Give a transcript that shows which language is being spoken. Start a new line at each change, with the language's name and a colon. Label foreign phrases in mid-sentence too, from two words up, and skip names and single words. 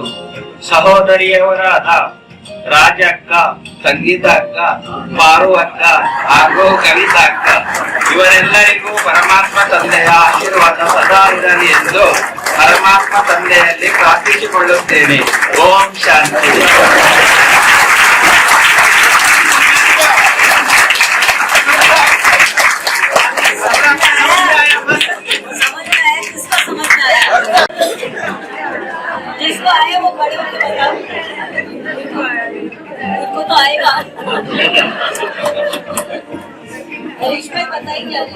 Kannada: ಸಹೋದರಿಯವರಾದ ರಾಜಕ್ಕ, ಸಂಗೀತ ಅಕ್ಕ, ಪಾರು ಅಕ್ಕ ಹಾಗೂ ಕವಿತಾ ಅಕ್ಕ ಇವರೆಲ್ಲರಿಗೂ ಪರಮಾತ್ಮ ತಂದೆಯ ಆಶೀರ್ವಾದ ಸದಾ ಇರಲಿ ಎಂದು ಪರಮಾತ್ಮ ತಂದೆಯಲ್ಲಿ ಪ್ರಾರ್ಥಿಸಿಕೊಳ್ಳುತ್ತೇನೆ. ಓಂ ಶಾಂತಿ.
Hindi: जिसको आए वो खड़े होकर बताओ. उनको तो आएगा. हरीश भाई बताइए.